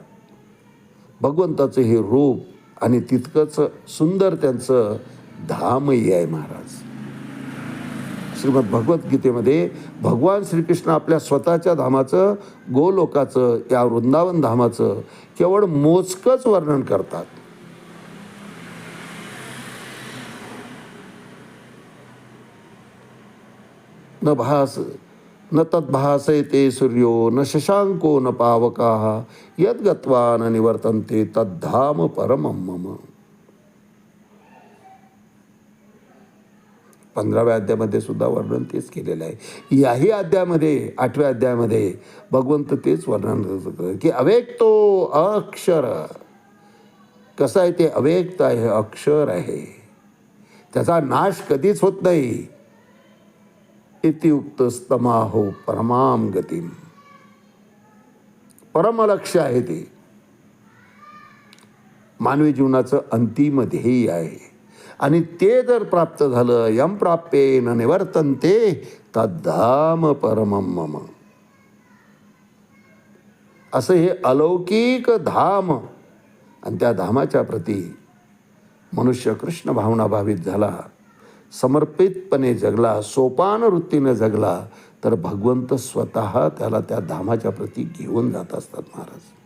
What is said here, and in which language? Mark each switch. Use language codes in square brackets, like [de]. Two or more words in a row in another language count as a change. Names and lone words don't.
[mr] भगवंताचं हे रूप आणि तितकंच सुंदर त्यांचं धामही आहे महाराज. श्रीमद भगवद्गीतेमध्ये भगवान श्रीकृष्ण आपल्या स्वतःच्या धामाचं, गोलोकाचं, या वृंदावन धामाचं केवळ मोजकंच वर्णन करतात. [sa] न तद्भासयते सूर्यो न शशांको न पावकाः यद्गत्वा न निवर्तन्ते तद्धाम परमं मम. [mr] 15व्या अध्यायामध्ये सुद्धा वर्णन तेच केलेलं आहे. याही अध्यायामध्ये 8व्या अध्यायामध्ये भगवंत तेच वर्णन करतात की [sa] अव्यक्तो अक्षर. [mr] कसं आहे ते अव्यक्त आहे, अक्षर आहे, त्याचा नाश कधीच होत नाही. [sa] इत्युक्त स्तमाहो परमाम गतिम. [mr] परमलक्ष्य आहे ते, मानवी जीवनाचं अंतिम ध्येय आहे. आणि ते जर प्राप्त झालं, [sa] यम प्राप्येन निवर्तन्ते तद्धाम परमं मम. [mr] असं हे अलौकिक धाम. आणि त्या धामाच्या प्रती मनुष्य कृष्ण भावना भावित झाला, समर्पितपणे जगला, सोपान वृत्तीने जगला, तर भगवंत स्वतः त्याला त्या धामाच्या प्रती घेऊन जात असतात महाराज.